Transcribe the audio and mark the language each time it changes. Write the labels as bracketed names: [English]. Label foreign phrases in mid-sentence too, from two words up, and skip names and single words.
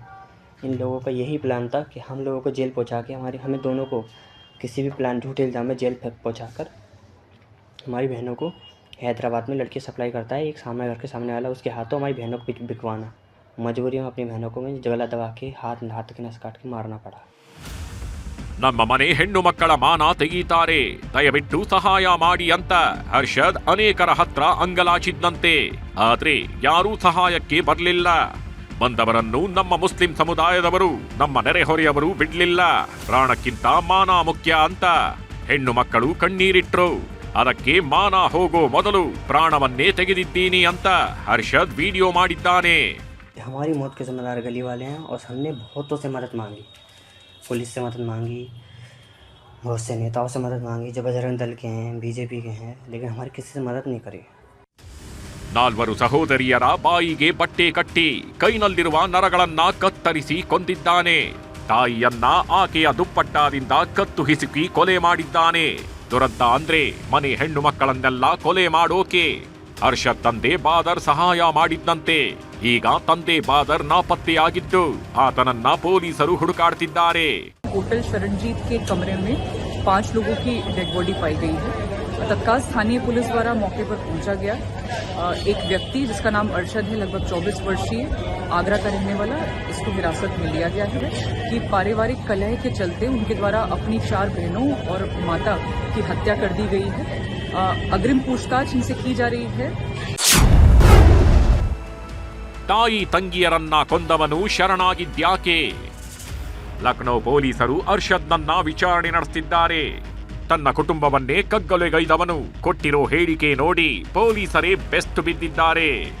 [Hindi] इन लोगों का यही प्लान था कि हम लोगों को जेल पहुंचा के हमें दोनों को किसी भी प्लान झूठे इल्ज़ाम में जेल पहुंचा कर हमारी बहनों को हैदराबाद में लड़की सप्लाई करता है एक सामने घर के सामने वाला, उसके हाथों हमारी बहनों को बिकवाना. मजबूरी में अपनी बहनों को मैं जगला दबा के हाथ के नस काट के मारना पड़ा. [Kannada] ನಮ್ಮ ಮನೆ ಹೆಣ್ಣು ಮಕ್ಕಳ ಮಾನ ತೆಗೀತಾರೆ, ದಯವಿಟ್ಟು ಸಹಾಯ ಮಾಡಿ ಅಂತ ಹರ್ಷದ್ ಅನೇಕರ ಹತ್ರ ಅಂಗಲಾಚಿದ್ದಂತೆ. ಆದ್ರೆ ಯಾರೂ ಸಹಾಯಕ್ಕೆ ಬರಲಿಲ್ಲ. ಬಂದವರನ್ನು ನಮ್ಮ ಮುಸ್ಲಿಂ ಸಮುದಾಯದವರು, ನಮ್ಮ ನೆರೆಹೊರೆಯವರು ಬಿಡ್ಲಿಲ್ಲ. ಪ್ರಾಣಕ್ಕಿಂತ ಮಾನ ಮುಖ್ಯ ಅಂತ ಹೆಣ್ಣು ಮಕ್ಕಳು ಕಣ್ಣೀರಿಟ್ರು. ಅದಕ್ಕೆ ಮಾನ ಹೋಗೋ ಮೊದಲು ಪ್ರಾಣವನ್ನೇ ತೆಗೆದಿದ್ದೀನಿ ಅಂತ ಹರ್ಷದ್ ವಿಡಿಯೋ ಮಾಡಿದ್ದಾನೆ. [Hindi] हमारी मौत के जिम्मेदार गली वाले हैं और हमने बहुतों से मदद मांगी, पुलिस से मदद मांगी, बहुत से नेताओं से मदद मांगी जो बजरंग दल के हैं, बीजेपी के हैं, लेकिन हमारी किसी से मदद नहीं करी. [Kannada] 4 ಸಹೋದರಿಯರ ಬಾಯಿಗೆ ಬಟ್ಟೆ ಕಟ್ಟಿ ಕೈನಲ್ಲಿರುವ ನರಗಳನ್ನ ಕತ್ತರಿಸಿ ಕೊಂದಿದ್ದಾನೆ. ತಾಯಿಯನ್ನ ಆಕೆಯ ದುಪ್ಪಟ್ಟಾದಿಂದ ಕತ್ತು ಹಿಸುಕಿ ಕೊಲೆ ಮಾಡಿದ್ದಾನೆ. ದುರಂತ ಅಂದ್ರೆ ಮನೆ ಹೆಣ್ಣು ಮಕ್ಕಳನ್ನೆಲ್ಲ ಕೊಲೆ ಮಾಡೋಕೆ ಅರ್ಷದ್ ತಂದೆ ಬಾದರ್ ಸಹಾಯ ಮಾಡಿದ್ದಂತೆ. ಈಗ ತಂದೆ ಬಾದರ್ ನಾಪತ್ತೆಯಾಗಿದ್ದು ಆತನನ್ನ ಪೊಲೀಸರು ಹುಡುಕಾಡ್ತಿದ್ದಾರೆ. [Hindi] होटल शरणजीत के कमरे में 5 लोगों की [English] dead body [Hindi] पाई गई है। तत्काल स्थानीय पुलिस द्वारा मौके पर पहुंचा गया। एक व्यक्ति जिसका नाम अरशद है, लगभग 24 वर्षीय, आगरा का रहने वाला, इसको हिरासत में लिया गया है कि पारिवारिक कलह के चलते उनके द्वारा अपनी 4 बहनों और माता की हत्या कर दी गई है। अग्रिम पूछताछ इनसे की जा रही है। [Kannada] ತಾಯಿ ತಂಗಿಯರನ್ನ ಕೊಂದವನು ಶರಣಾಗಿದ್ಯಾಕೆ? ಲಕ್ನೋ ಪೊಲೀಸರು ಅರ್ಷದ್ನನ್ನ ವಿಚಾರಣೆ ನಡೆಸುತ್ತಿದ್ದಾರೆ. ತನ್ನ ಕುಟುಂಬವನ್ನೇ ಕಗ್ಗಲೆಗೈದವನು ಕೊಟ್ಟಿರೋ ಹೇಳಿಕೆ ನೋಡಿ ಪೊಲೀಸರೇ ಬೆಸ್ಟ್ ಬಿದ್ದಿದ್ದಾರೆ.